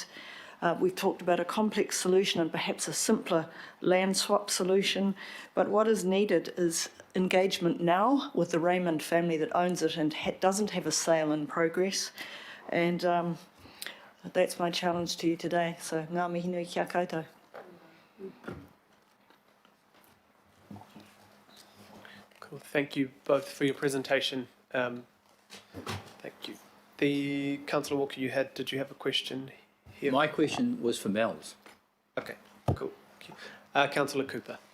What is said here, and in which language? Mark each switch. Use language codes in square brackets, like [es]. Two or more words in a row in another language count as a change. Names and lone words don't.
[en] We've talked about a complex solution and perhaps a simpler land swap solution, but what is needed is engagement now with the Raymond family that owns it and doesn't have a sale in progress. And that's my challenge to you today. So, [mi] ngā mihi nui kia koutou. [en] Cool. Thank you both for your presentation. Thank you. The Councillor Walker, did you have a question here? My question was for Mel's. Okay, cool. Thank you. Councillor Cooper.